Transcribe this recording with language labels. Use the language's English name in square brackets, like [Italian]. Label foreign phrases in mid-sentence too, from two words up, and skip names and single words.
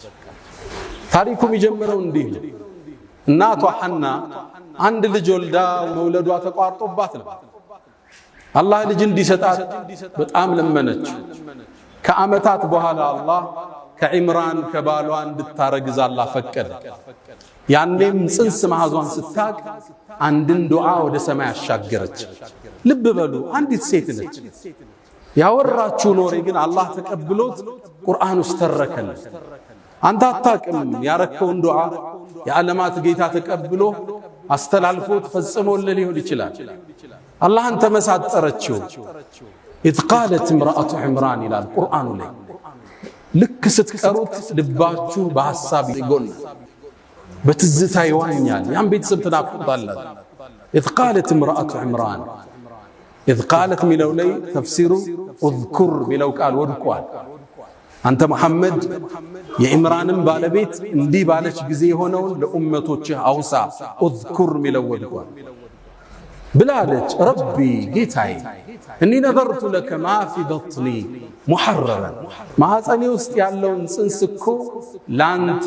[Amharic] ታሪኩ የሚጀምረው እንዲህ ነው። እናቷ ሐና አንድ ልጅ ወልዳ መውለዷ ተቋርጦባት ነው። አላህ ልጅ እንዲሰጣት በጣም ለመነች። ከዓመታት በኋላ አላህ ከዕምራን ከባሏ እንድታረግዝ አላህ ፈቀደ። ያኔም ጽንስ ማህዟን ስታቅ አንድን ዱዓ ወደ ሰማይ አሻገረች። ልብ በሉ፣ አንዲት ሴት ነች። ያወራችው ኖሬ ግን አላህ ተቀብሎት ቁርአን ውስጥ ተረከለ። አንተ አታቅም ያረከውን ዱዓ የዓለማት ጌታ ተቀብሎ አስተላልፎት ፈጽሞልህ ሊሆን ይችላል። አላህን ተመሳጠረችው። [Arabic] إذ قالت امرأة عمران [Amharic] ይላል ቁርአኑ ላይ። ልክ ስትቀሩት ልባችሁ በሐሳብ ይጎል በትዝታ ይዋኛል። ያን ቤተሰብ ተናፍቁታላችሁ። [Arabic] إذ قالت امرأة عمران إذ قالت [Amharic] ሚለው ላይ ተፍሲሩ اذكر ሚለው ቃል ወድቋል። አንተ መሐመድ የዕምራንን ባለቤት እንዲህ ባለች ጊዜ የሆነውን ለኡመቶችህ አውሳ። اذكر ሚለው ወድቋል ብላለች። ረቢ ጌታዬ [Arabic] إني نذرت لك ما في بطني محررا [Amharic] ማኅፀኔ ውስጥ ያለውን ጽንስ እኮ ላንተ